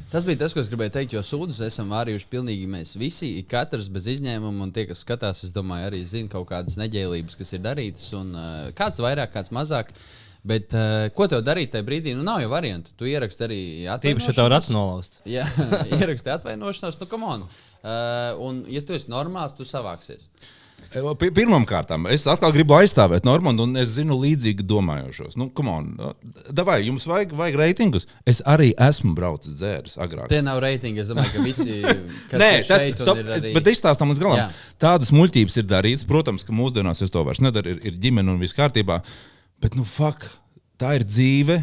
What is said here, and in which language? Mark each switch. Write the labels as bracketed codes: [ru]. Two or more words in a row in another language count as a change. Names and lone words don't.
[lv] Tas bija tas, ko es gribēju teikt, jo sūdus esam vārījuši pilnīgi mēs visi, katrs bez izņēmuma, un tie, kas skatās, es domāju, arī zina kaut kādas neģēlības, kas ir darītas, un kāds vairāk, kāds mazāk. Bet ko tev darīt tajā brīdī? Nu, nav jau variantu. Tu ieraksti arī atvainošanos. Tīpaši, ja tev rats nolausts. Jā, ieraksti atvainošanos, nu, [en] come on. [lv] Un, ja tu esi normāls, tu savāksies. Pirmkārt, es atkal gribu aizstāvēt Normandu, un es zinu līdzīgi domājošos. Nu, [en] come on, [lv] davai, jums vajag reitingus. Es arī esmu braucis dzēris agrāk. Tie nav reitingi, es domāju, ka visi, kas Nē, ir šeit un ir arī... Bet izstāstam līdz galam. Jā. Tādas muļķības ir darītas. Protams, ka mūsdienās es to vairs nedaru, ir ģimene un viss kārtībā. Bet, tā ir dzīve.